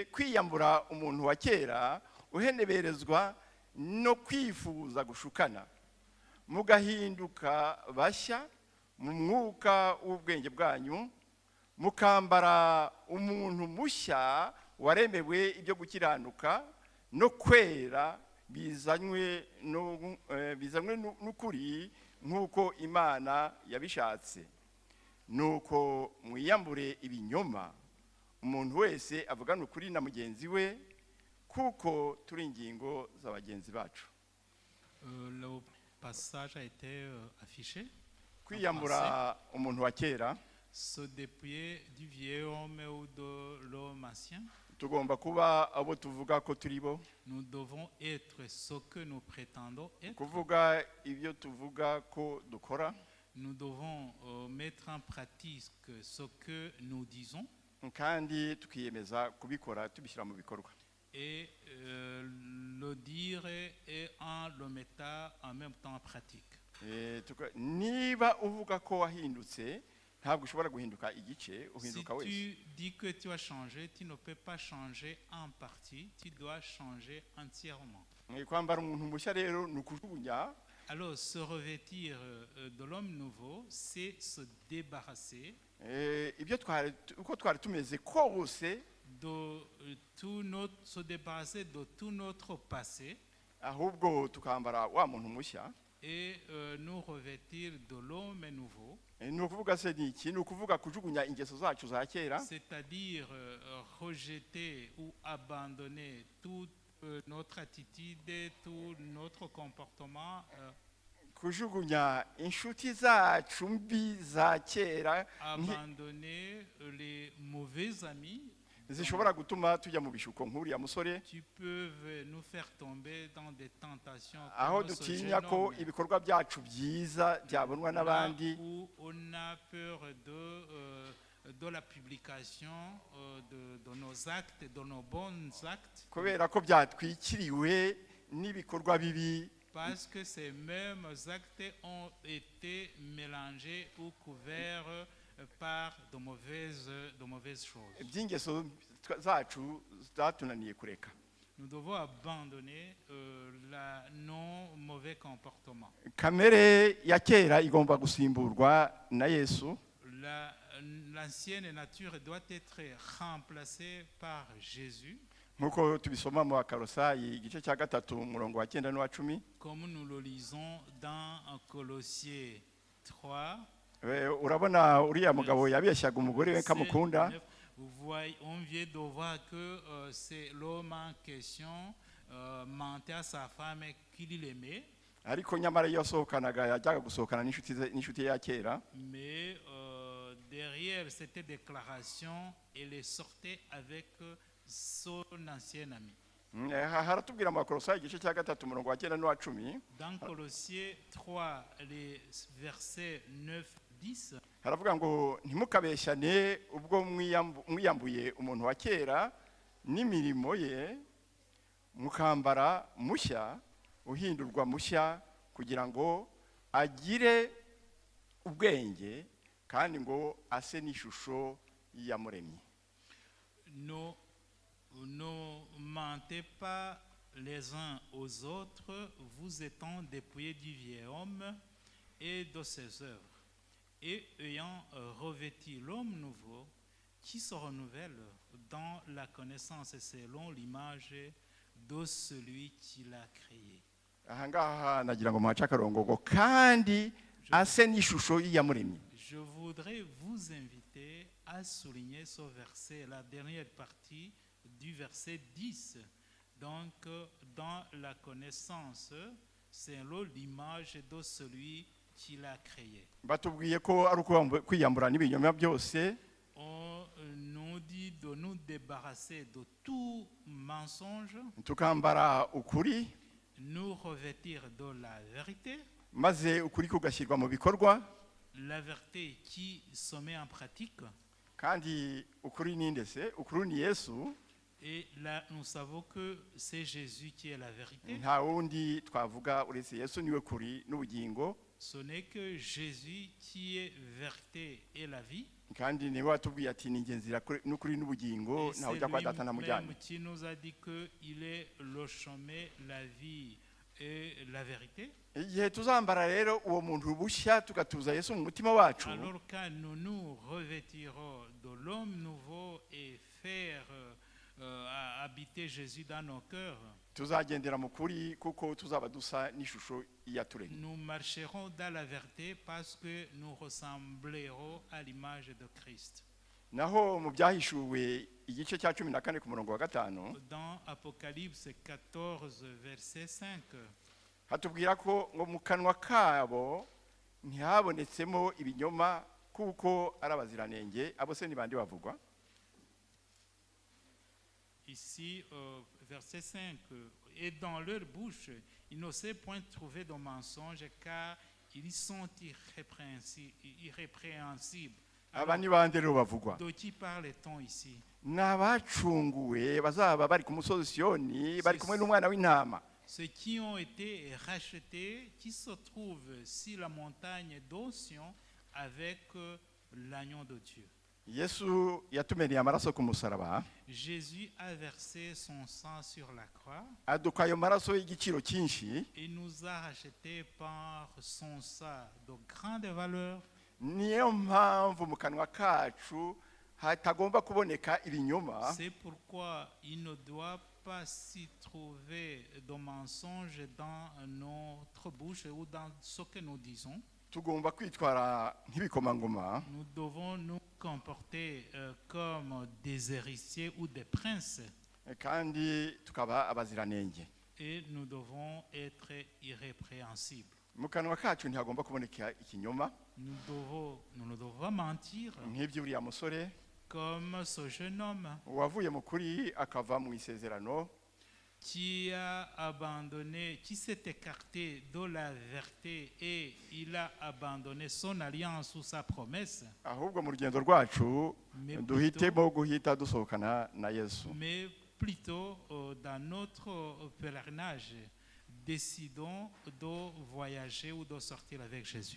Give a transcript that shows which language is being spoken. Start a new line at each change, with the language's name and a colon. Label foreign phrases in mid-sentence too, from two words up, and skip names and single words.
Kinyarwanda: kwiyambura umuntu wa kera uheneberezwa no kwifuza gushukana, mugahinduka bashya mu mwuka w'ubwenge bwanyu, mukambara umuntu mushya waremewe ibyo gukiranuka no kwera bizanywe n'ukuri nk'uko Imana yabishatse. Nuko mwiyambure ibinyoma, umuntu wese avugana ukuri na mugenzi we, kuko turi ingingo z'abagenzi bacu.
French: Le passage a été affiché.
Kinyarwanda: Kwiyambura umuntu wa kera,
French: se dépouiller du vieil homme ou de l'homme ancien.
Kinyarwanda: tugomba kuba abo tuvuga ko turi bo,
French: Nous devons être ce que nous prétendons être.
Kinyarwanda: kuvuga ibyo tuvuga ko dukora,
French: Nous devons mettre en pratique ce que nous disons
Kinyarwanda: kandi tukiyemeza kubikora tubishyira mu bikorwa.
French: et le dire et en le mettant en même temps en pratique.
Kinyarwanda: Niba uvuga ko wahindutse ntabwo ushobora guhinduka igice, Si uhinduka wese.
French: tu dis que tu as changé, tu ne peux pas changer en partie, tu dois changer entièrement.
Kinyarwanda: Kwambara umuntu mushya rero ni ukujugunya
French: Alors, se revêtir de l'homme nouveau, c'est se débarrasser
Kinyarwanda: uko twari tumeze kose,
French: de se débarrasser de tout notre passé
Kinyarwanda: ahubwo tukambara wa muntu mushya.
French: et nous revêtir de l'homme nouveau,
Kinyarwanda: Ni ukuvuga se ni iki? Ni ukuvuga kujugunya ingeso zacu za kera,
French: c'est-à-dire rejeter ou abandonner toute notre attitude, tout notre comportement,
Kinyarwanda: kujugunya inshuti zacu mbi za kera
French: abandonner les mauvais amis
Kinyarwanda: zishobora gutuma tujya mu bishuko nk'uriya musore,
French: qui peuvent nous faire tomber dans des tentations aho comme ce dutinya jeune ko homme.
Kinyarwanda: ibikorwa byacu byiza byabonwa Là n'abandi,
French: où on a peur de la publication de nos actes, de nos bons actes,
Kinyarwanda: kubera ko byatwikiriwe n'ibikorwa bibi
French: parce que ces mêmes actes ont été mélangés ou couverts par de mauvaises choses.
Kinyarwanda: by'ingeso zacu zatunaniye kureka.
French: Nous devons abandonner nos mauvais comportements.
Kinyarwanda: Kamere ya kera igomba gusimburwa na Yesu,
French: L'ancienne nature doit être remplacée par Jésus,
Kinyarwanda: nk'uko tubisoma mu Bakolosayi igice cya 3 umurongo wa 9 n'uwa 10.
French: comme nous le lisons dans Colossiens 3.
Kinyarwanda: Urabona uriya mugabo yabeshyaga umugore we kamukunda,
French: On vient de voir que c'est l'homme en question mentait à sa femme qu'il l'aimait,
Kinyarwanda: ariko nyamara iyo asohokanaga yajyaga gusohokana n'inshuti ye ya kera.
French: mais derrière cette déclaration, il sortait avec son ancien ami.
Kinyarwanda: Haratubwira mu Bakolosayi igice cya 3 umurongo wa 9 n'uwa 10,
French: Dans Colossiens 3, les versets 9-10,
Kinyarwanda: haravuga ngo ntimukabeshyane ubwo mwiyambuye umuntu wa kera n'imirimo ye, mukambara mushya uhindurwa mushya kugira ngo agire ubwenge kandi ngo ase n'ishusho y'iyamuremye.
French: ne mentez pas les uns aux autres, vous étant dépouillés du vieil homme et de ses œuvres, et ayant revêtu l'homme nouveau qui se renouvelle dans la connaissance selon l'image de celui qui l'a créé.
Kinyarwanda: Ahangaha nagira ngo muhace akarongo ngo kandi ase n'ishusho y'iyamuremye.
French: Je voudrais vous inviter à souligner ce verset, la dernière partie du verset 10. Donc, dans la connaissance, selon l'image de celui qui l'a créé.
Kinyarwanda: Batubwiye ko ari kwiyambura n'ibinyoma byose,
French: On nous dit de nous débarrasser de tout mensonge,
Kinyarwanda: tukambara ukuri,
French: nous revêtir de la vérité,
Kinyarwanda: maze ukuri kugashyirwa mu bikorwa.
French: la vérité qui se met en pratique.
Kinyarwanda: Kandi ukuri ni ndetse ukuri ni Yesu,
French: Et là, nous savons que c'est Jésus qui est la vérité.
Kinyarwanda: nta wundi twavuga uretse Yesu, niwe kuri n'ubugingo,
French: Ce n'est que Jésus qui est vérité et la vie.
Kinyarwanda: kandi niwe watubwiye ati ni inzira n'ukuri n'ubugingo, Et ntawe c'est ujya kwa data ntamujyanye.
French: lui-même qui nous a dit qu'il est le chemin, la vie et la vérité.
Kinyarwanda: Igihe tuzambara rero uwo muntu bushya tugatuza Yesu mu mutima wacu,
French: Alors quand nous nous revêtirons de l'homme nouveau et faire habiter Jésus dans nos cœurs,
Kinyarwanda: tuzagendera mu kuri kuko tuzaba dusa n'ishusho yaturemye.
French: nous marcherons dans la vérité parce que nous ressemblerons à l'image de Christ.
Kinyarwanda: Naho mu byahishuwe igice cya 14 ku murongo wa 5
French: Dans Apocalypse 14, verset 5,
Kinyarwanda: hatubwira ko ngo mu kanwa kabo ntihabonetsemo ibinyoma kuko ari abaziranenge. Abo se ni bandi bavugwa?
French: ici, verset 5, et dans leur bouche, ils n'osaient point trouver de mensonge car ils sont irrépréhensibles.
Kinyarwanda: aba ni bande rero bavugwa
French: De qui parle-t-on ici?
Kinyarwanda: ni abacunguwe bazaba bari ku musozi Siyoni bari kumwe n'umwana w'intama.
French: Ceux qui ont été rachetés, qui se trouvent sur la montagne d'Sion avec l'agneau de Dieu.
Kinyarwanda: Yesu yatumeneye amaraso ku musaraba,
French: Jésus a versé son sang sur la croix
Kinyarwanda: aduka ayo maraso y'igiciro cyinshi,
French: et nous a rachetés par son sang de grande valeur.
Kinyarwanda: niyo mpamvu mu kanwa kacu hatagomba kuboneka ibinyoma.
French: C'est pourquoi il ne doit pas s'y trouver de mensonges dans notre bouche ou dans ce que nous disons.
Kinyarwanda: Tugomba kwitwara nk'ibikomangoma,
French: Nous devons nous comporter comme des héritiers ou des princes
Kinyarwanda: kandi tukaba abaziranenge.
French: et nous devons être irrépréhensibles.
Kinyarwanda: Mu kanwa kacu ntihagomba kuboneka ikinyoma
French: Nous ne devons pas mentir
Kinyarwanda: nk'iby'uriya musore
French: comme ce jeune homme
Kinyarwanda: wavuye mu kuri akava mu isezerano,
French: qui a abandonné, qui s'est écarté de la vérité et il a abandonné son alliance ou sa promesse.
Kinyarwanda: ahubwo mu rugendo rwacu Mais duhitemo guhita dusohokana na Yesu.
French: Mais plutôt dans notre pèlerinage, décidons de voyager ou de sortir avec Jésus.